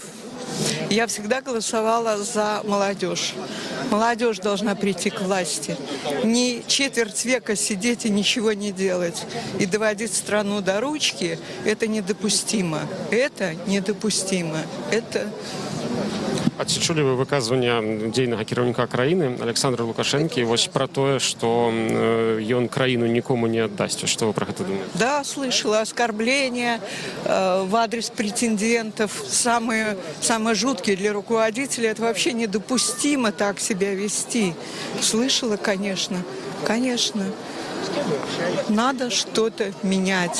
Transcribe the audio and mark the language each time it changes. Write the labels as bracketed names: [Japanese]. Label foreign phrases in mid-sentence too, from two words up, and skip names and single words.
[Russian] Я всегда голосовала за молодежь. Молодежь должна прийти к власти. Не четверть века сидеть и ничего не делать. И доводить страну до ручки – это недопустимо. Это недопустимо. Это [Belarusian] А ці чулі ви выказвання дзейнага кіраўніка краіны Александра Лукашэнкі вось пра тое, што ён краіну нікому не аддасць. Што вы пра гэта думаеце? [Russian] Да, слышала оскорбления в адрес претендентов, самые жуткие для руководителя. Это вообще недопустимо так себя вести. Слышала, конечно. Конечно. Надо что-то менять.